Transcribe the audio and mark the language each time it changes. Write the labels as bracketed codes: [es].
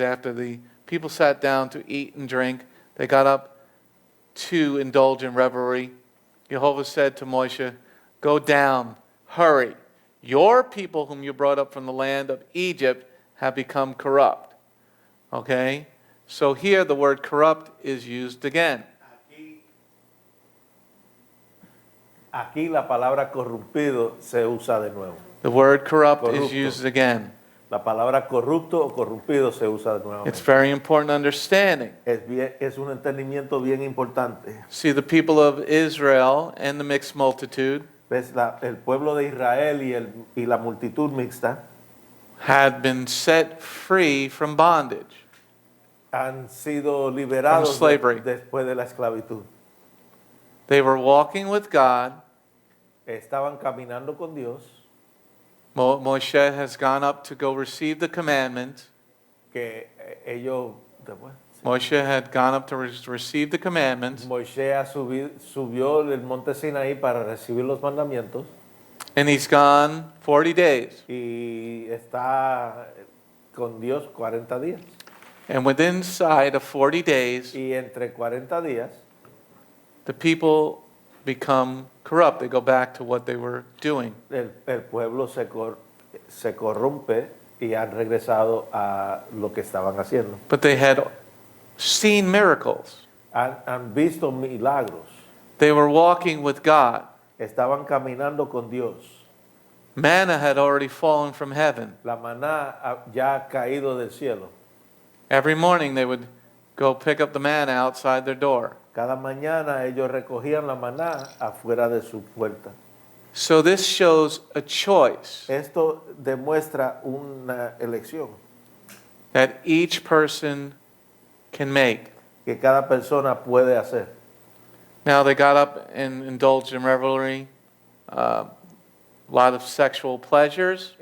[en] After the people sat down to eat and drink, they got up to indulge in revelry. YEHOVAH said to Moshe, "Go down, hurry. Your people whom you brought up from the land of Egypt have become corrupt." Okay? So here the word corrupt is used again. [es] Aquí la palabra corrompido se usa de nuevo. [en] The word corrupt is [es] Corrupto. [en] used again. [es] La palabra corrupto o corrompido se usa de nuevo. [en] It's very important understanding. [es] Es un entendimiento bien importante. [en] See, the people of Israel and the mixed multitude [es] ¿Ves? El pueblo de Israel y la multitud mixta [en] had been set free from bondage. [es] han sido liberados [en] From slavery. [es] después de la esclavitud. [en] They were walking with God. [es] Estaban caminando con Dios, [en] Moshe has gone up to go receive the commandment. [es] que ellos, después, [en] Moshe had gone up to receive the commandments, [es] Moisés subió el monte Sinaí para recibir los mandamientos [en] and he's gone 40 days. [es] y está con Dios 40 días. [en] And within inside of 40 days, [es] Y entre 40 días, [en] the people become corrupt. They go back to what they were doing. [es] el pueblo se corrompe y han regresado a lo que estaban haciendo. [en] But they had seen miracles. [es] Han visto milagros. [en] They were walking with God. [es] Estaban caminando con Dios. [en] Manna had already fallen from heaven. [es] La maná ya ha caído del cielo. [en] Every morning they would go pick up the manna outside their door. [es] Cada mañana ellos recogían la maná afuera de su puerta. [en] So this shows a choice [es] Esto demuestra una elección [en] that each person can make. [es] que cada persona puede hacer. [en] Now they got up and indulged in revelry, a lot of sexual pleasures.